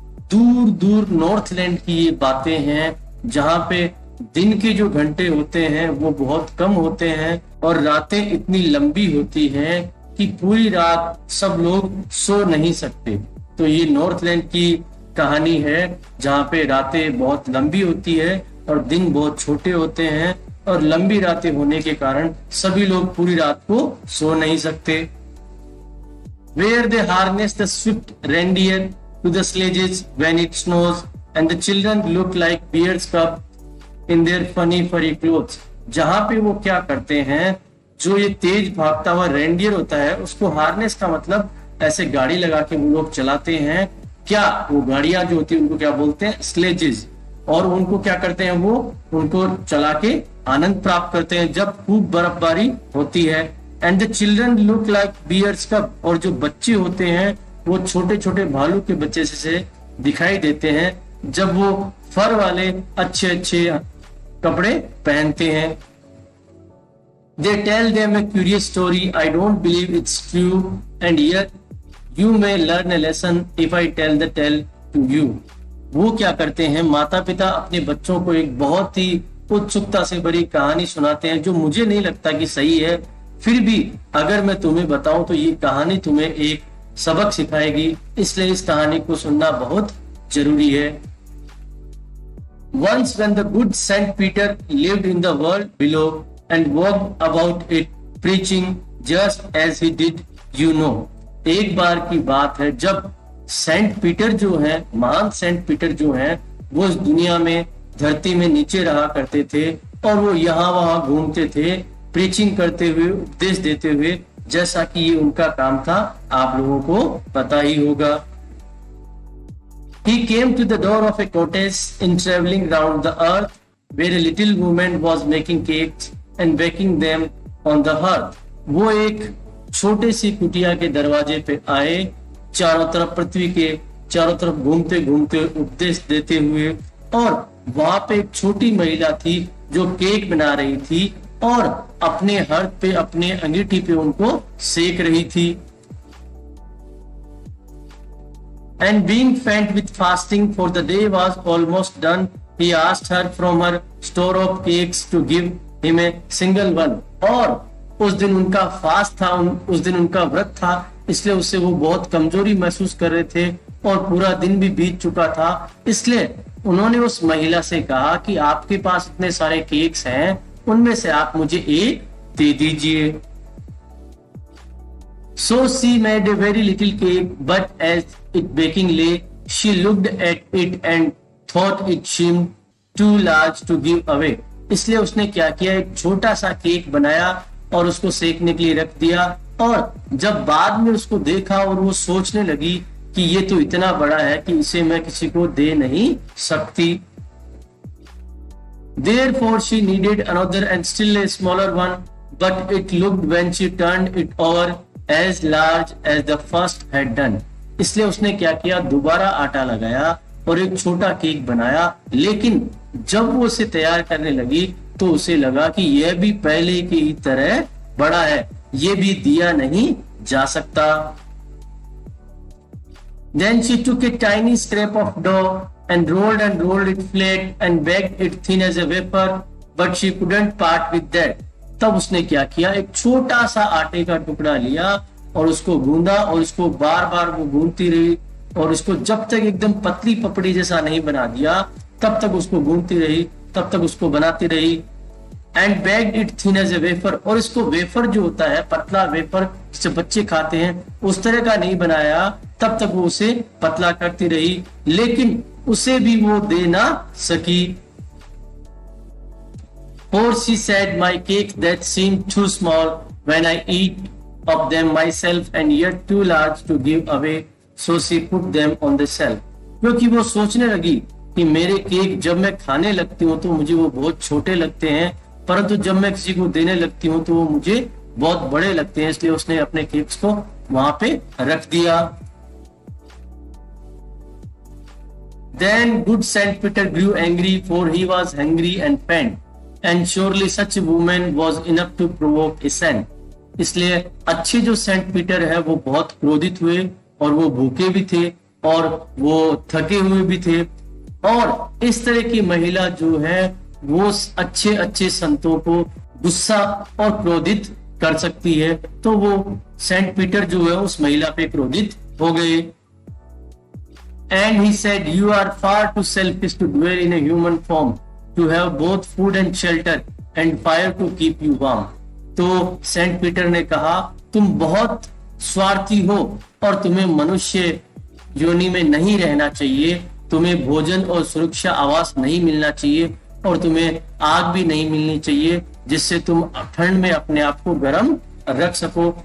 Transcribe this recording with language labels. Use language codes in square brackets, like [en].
[hi] दूर दूर north land की ये बातें हैं जहां पे दिन के जो घंटे होते हैं वो बहुत कम होते हैं और रातें इतनी लंबी होती हैं कि पूरी रात सब लोग सो नहीं सकते। तो ये नॉर्थ लैंड की कहानी है जहाँ पे रातें बहुत लंबी होती है और दिन बहुत छोटे होते हैं, और लंबी रातें होने के कारण सभी लोग पूरी रात को सो नहीं सकते। [en] Where they harness the swift reindeer to the sledges when it snows and the children look like bears cub in their funny furry clothes। [hi] जहाँ पे वो क्या करते हैं, जो ये तेज भागता हुआ रेंडियर होता है उसको हार्नेस का मतलब ऐसे गाड़ी लगा के वो लोग चलाते हैं। क्या वो गाड़ियां जो होती है उनको क्या बोलते हैं, स्लेजेस। और उनको क्या करते हैं, वो उनको चला के आनंद प्राप्त करते हैं जब खूब बर्फबारी होती है। [en] and the children look like bears cub, [hi] और जो बच्चे होते हैं वो छोटे छोटे भालू के बच्चे से दिखाई देते हैं जब वो फर वाले अच्छे अच्छे कपड़े पहनते हैं। [en] They tell them a curious story, I don't believe it's true, and yet you may learn a lesson if I tell the tale to you। [hi] वो क्या करते हैं, माता पिता अपने बच्चों को एक बहुत ही उत्सुकता से भरी कहानी सुनाते हैं जो मुझे नहीं लगता कि सही है, फिर भी अगर मैं तुम्हें बताऊं तो ये कहानी तुम्हें एक सबक सिखाएगी, इसलिए इस कहानी को सुनना बहुत जरूरी है। [en] Once when the good Saint Peter lived in the world below and walked about it preaching just as he did, you know। [hi] एक बार की बात है जब सेंट पीटर जो है, महान सेंट पीटर जो है, वो इस दुनिया में धरती में नीचे रहा करते थे और वो यहाँ वहां घूमते थे, प्रीचिंग करते हुए, उपदेश देते हुए, जैसा कि ये उनका काम था, आप लोगों को पता ही होगा। [en] He came to the door of a cottage in traveling round the earth where a little woman was making cakes and baking them on the hearth। [hi] वो एक छोटे सी कुटिया के दरवाजे पे आए, चारों तरफ पृथ्वी के चारों तरफ घूमते घूमते उपदेश देते हुए, और वहां पे एक छोटी महिला थी जो केक बना रही थी और अपने हर्थ पे, अपने अंगीठी पे उनको सेक रही थी। [en] And being faint with fasting for the day was almost done, he asked her from her store of cakes to give him a single one। [hi] और उस दिन उनका फास्ट था, उस दिन उनका व्रत था, इसलिए उससे वो बहुत कमजोरी महसूस कर रहे थे और पूरा दिन भी बीत चुका था। इसलिए उन्होंने उस महिला से कहा कि आपके पास इतने सारे केक्स हैं, उनमें से आप मुझे एक दे दीजिए। [en] So she made a very little cake, but as it baking lay, she looked at it and thought it seemed too large to give away। [hi] इसलिए उसने क्या किया, एक छोटा सा केक बनाया और उसको सेकने के लिए रख दिया, और जब बाद में उसको देखा और वो सोचने लगी कि ये तो इतना बड़ा है कि इसे मैं किसी को दे नहीं सकती। [en] Therefore she needed another and still a smaller one, but it looked when she turned it over as large as the first had done। [hi] इसलिए उसने क्या किया, दोबारा आटा लगाया और एक छोटा केक बनाया, लेकिन जब वो उसे तैयार करने लगी तो उसे लगा कि यह भी पहले की ही तरह बड़ा है, ये भी दिया नहीं जा सकता। [en] Then she took a tiny scrap of dough and rolled it flat and baked it thin as a wafer, but she couldn't part with that। [hi] तब उसने क्या किया, एक छोटा सा आटे का टुकड़ा लिया और उसको गूंदा और उसको बार बार वो गूंदती रही, और उसको जब तक एकदम पतली पपड़ी जैसा नहीं बना दिया तब तक उसको गूंदती रही, तब तक उसको बनाती रही। [en] and baked it thin as a wafer, [hi] और इसको वेफर जो होता है, पतला वेफर जिसे बच्चे खाते हैं, उस तरह का नहीं बनाया, तब तक वो उसे पतला करती रही, लेकिन उसे भी वो दे ना सकी। [en] For she said, my cakes that seem too small when I eat of them myself and yet too large to give away, so she put them on the shelf. [hi] क्योंकि वो सोचने लगी कि मेरे केक जब मैं खाने लगती हूँ तो मुझे वो बहुत छोटे लगते हैं, परंतु जब मैं किसी को देने लगती हूँ तो वो मुझे बहुत बड़े लगते हैं, इसलिए उसने अपने केक्स को वहां पे रख दिया। [en] Then good Saint Peter grew angry, for he was hungry and pant, and surely such a woman was enough to provoke a saint. [hi] इसलिए अच्छे जो सेंट पीटर है वो बहुत क्रोधित हुए, और वो भूखे भी थे और वो थके हुए भी थे, और इस तरह की महिला जो है वो अच्छे अच्छे संतों को गुस्सा और क्रोधित कर सकती है। तो वो सेंट पीटर जो है उस महिला पे क्रोधित हो गए। [en] And he said, you are far too selfish to dwell in a human form, to have both food and shelter and fire to keep you warm. [hi] तो सेंट पीटर ने कहा, तुम बहुत स्वार्थी हो और तुम्हें मनुष्य योनि में नहीं रहना चाहिए, तुम्हें भोजन और सुरक्षा आवास नहीं मिलना चाहिए, और तुम्हें आग भी नहीं मिलनी चाहिए जिससे तुम ठंड में अपने आप को गर्म रख सको।